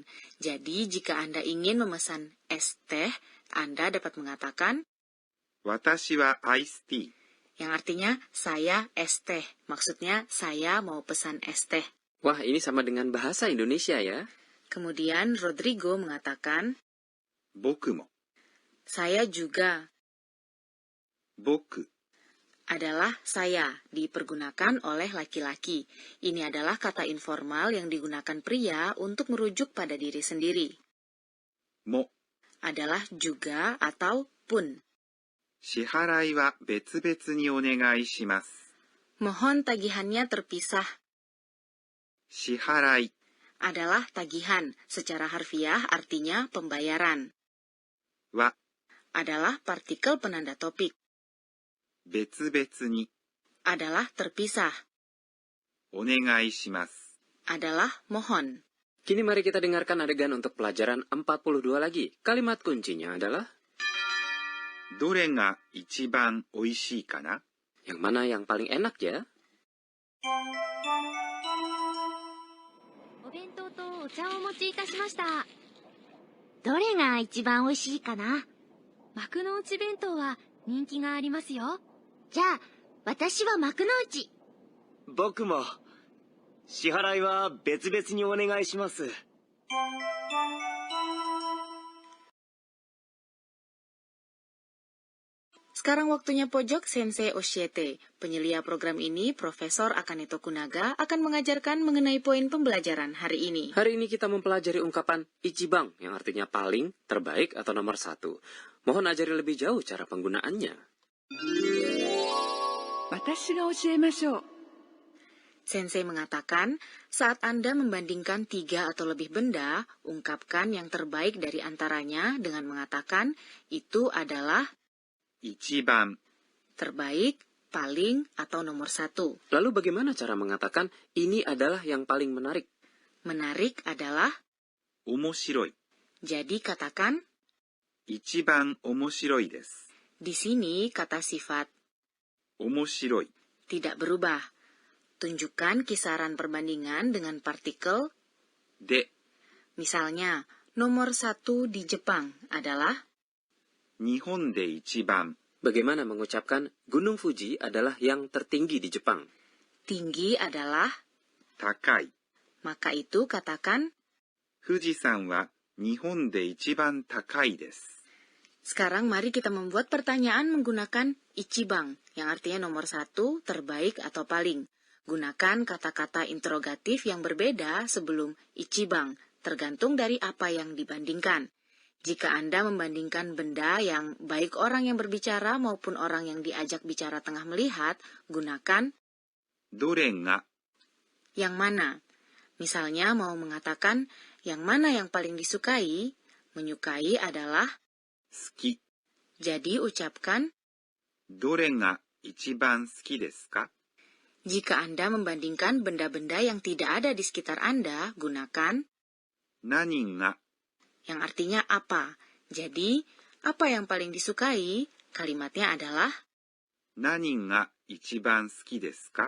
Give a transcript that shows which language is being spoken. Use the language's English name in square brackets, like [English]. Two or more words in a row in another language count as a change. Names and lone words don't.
[Indonesian] Jadi, jika Anda ingin memesan es teh, Anda dapat mengatakan [Japanese] 私はアイスティー [Indonesian] yang artinya saya es teh. Maksudnya, saya mau pesan es teh. Wah, ini sama dengan bahasa Indonesia ya? Kemudian Rodrigo mengatakan, [Japanese] 僕も [Indonesian] saya juga [Japanese] 僕 [Indonesian] adalah saya, dipergunakan oleh laki-laki. Ini adalah kata informal yang digunakan pria untuk merujuk pada diri sendiri. [Japanese] も [Indonesian] adalah juga atau pun. [Japanese] 支払いは別々にお願いします。 [Indonesian] Mohon tagihannya terpisah. [Japanese] 支払い [Indonesian] Adalah tagihan, secara harfiah artinya pembayaran. [Japanese] は [Indonesian] Adalah partikel penanda topik. [Japanese] 別々に [Indonesian] Adalah terpisah. [Japanese] お願いします。 [Indonesian] Adalah mohon. Kini mari kita dengarkan adegan untuk pelajaran 42 lagi. Kalimat kuncinya adalah [Japanese] どれが一番おいしいかな？ [Indonesian] yang mana yang paling enak ya? [Japanese] お弁当とお茶をお持ちいたしました。どれが一番美味しいかな？幕の内弁当は人気がありますよ。じゃあ、私は幕の内。僕も。支払いは別々にお願いします。 [Indonesian] Sekarang waktunya pojok Sensei Oshiete. Penyelia program ini, Profesor Akane Tokunaga, akan mengajarkan mengenai poin pembelajaran hari ini. Hari ini kita mempelajari ungkapan ichibang yang artinya paling, terbaik, atau nomor satu. Mohon ajari lebih jauh cara penggunaannya. [Japanese] 私が教えましょう。 [Indonesian] Sensei mengatakan, saat Anda membandingkan 3 atau lebih benda, ungkapkan yang terbaik dari antaranya dengan mengatakan, itu adalah [Japanese] 一番 [Indonesian] terbaik, paling, atau nomor 1. Lalu bagaimana cara mengatakan ini adalah yang paling menarik? Menarik adalah, [Japanese] 面白い。 [Indonesian] jadi katakan, [Japanese] 一番面白いです。 [Indonesian] di sini kata sifat [Japanese] 面白い [Indonesian] tidak berubah. Tunjukkan kisaran perbandingan dengan partikel [Japanese] で [Indonesian] Misalnya, nomor 1 di Jepang adalah [Japanese] 日本で一番 [Indonesian] Bagaimana mengucapkan Gunung Fuji adalah yang tertinggi di Jepang? tinggi adalah, [Japanese] 高い。 [Indonesian] maka itu katakan, [Japanese] 富士山は日本で一番高いです。 [Indonesian] sekarang mari kita membuat pertanyaan menggunakan ichibang, yang artinya nomor 1, terbaik atau paling. Gunakan kata-kata interrogatif yang berbeda sebelum ichibang, tergantung dari apa yang dibandingkan. Jika Anda membandingkan benda yang baik orang yang berbicara maupun orang yang diajak bicara tengah melihat, gunakan [Japanese] どれが [Indonesian] yang mana. Misalnya mau mengatakan yang mana yang paling disukai, menyukai adalah [Japanese] 好き。 [Indonesian] jadi ucapkan [Japanese] どれが一番好きですか？ [Indonesian] jika Anda membandingkan benda-benda yang tidak ada di sekitar Anda, gunakan [Japanese] 何が [Indonesian] yang artinya apa. Jadi, apa yang paling disukai, kalimatnya adalah [Japanese] 何が一番好きですか？